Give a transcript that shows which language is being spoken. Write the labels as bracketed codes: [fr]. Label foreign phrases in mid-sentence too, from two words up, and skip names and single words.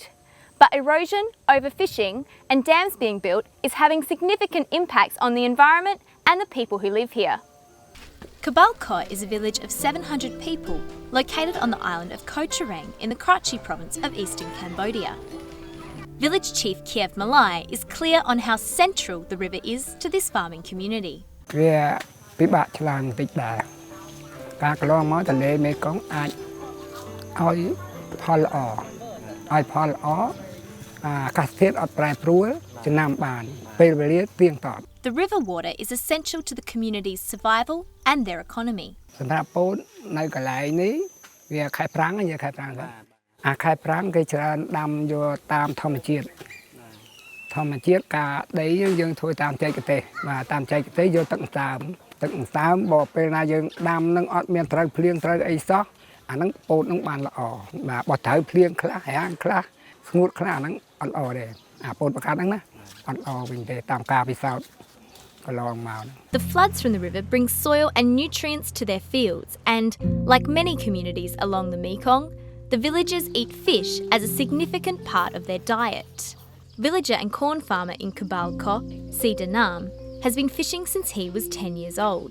[en] But erosion, overfishing and dams being built is having significant impacts on the environment and the people who live here. Cabalco is a village of 700 people located on the island of Koh Chireng in the Karachi province of eastern Cambodia. Village Chief Kiev Malai is clear on how central the river is to this farming community. [km] វាពិបាកឆ្លើយបន្តិចដែរការកន្លងមកទន្លេមេគង្គអាចឲ្យផលល្អអាកាសធាតុអត់ប្រែប្រួលចំណាំបានពេលវេលាទៀងទាត់ [en] The river water is essential to the community's survival and their economy. [km] សម្រាប់ពោតនៅកន្លែងនេះវាខែប្រាំងនិយាយខែប្រាំងទៅអាខែប្រាំងគេច្រើនដាំយកតាមធម្មជាតិការដីយើងធ្វើតាមចែកទេសបាទតាមចែកទេសយកទឹកដើមទឹកសើមបើពេលណាយើងដាំនឹងអត់មានត្រូវភ្លៀងត្រូវអីសោះអាហ្នឹងពោតនឹងបានល្អបាទបើត្រូវភ្លៀងខ្លះរាំងខ្លះស្ងួតខ្លះអាហ្នឹងអត់ល្អទេអាពោតប្រកាសហ្នឹងណាអត់ល្អវិញទេតាមការពិសោធន៍កន្លងមក [en] The floods from the river bring soil and nutrients to their fields and, like many communities along the Mekong, the villagers eat fish as a significant part of their diet. Villager and corn farmer in Caulfield, Nam, has been fishing since he was 10 years old.